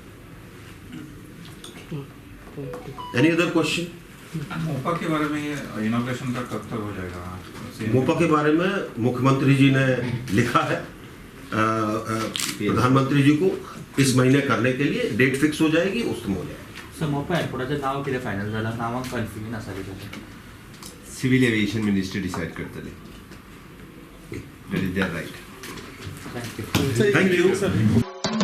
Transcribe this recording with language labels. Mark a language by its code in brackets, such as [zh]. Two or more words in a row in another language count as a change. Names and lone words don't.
[en] any other question? [hi] मोपा के बारे में इनॉग्रेशन का कब तक हो जाएगा? मोपा के बारे में मुख्यमंत्री जी ने लिखा है प्रधानमंत्री जी को, इस महीने करने के लिए [en] date fix [hi] हो जाएगी, उसमें हो जाएगी। [kok] सर मोपा एअरपोर्टाचं नाव कितें फायनल जालां? नांवाक कन्फ्युजन आसा कितें? [en] civil aviation minister decide करतले. that is their right. thank you. thank you.